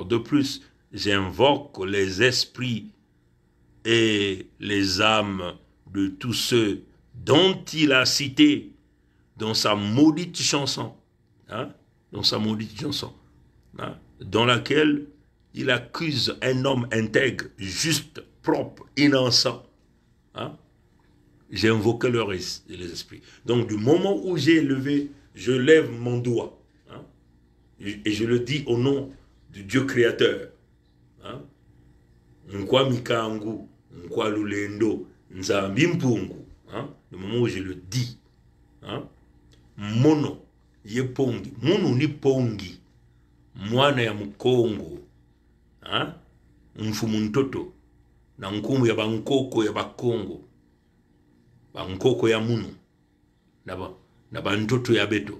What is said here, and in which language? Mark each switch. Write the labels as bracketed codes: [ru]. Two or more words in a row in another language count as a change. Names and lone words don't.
[fr] De plus, j'invoque les esprits et les âmes de tous ceux dont il a cité dans sa maudite chanson, hein, dans sa maudite chanson, hein, dans laquelle il accuse un homme intègre, juste, propre, innocent. Hein. J'ai invoqué les esprits. Donc, du moment où je lève mon doigt, hein, et je le dis au nom du Dieu créateur. Hein, [kg] Nkwa mikangu, nkwa lulendo, nzambi mpungu. [fr] Hein, du moment où je le dis, hein, [kg] mono ye pongi, munu ni pongi, mwana ya mkongo, hein, mfumu ntoto, na nkumu ya bankoko ya bakongo, bankoko ya munu, na bantoto ya beto.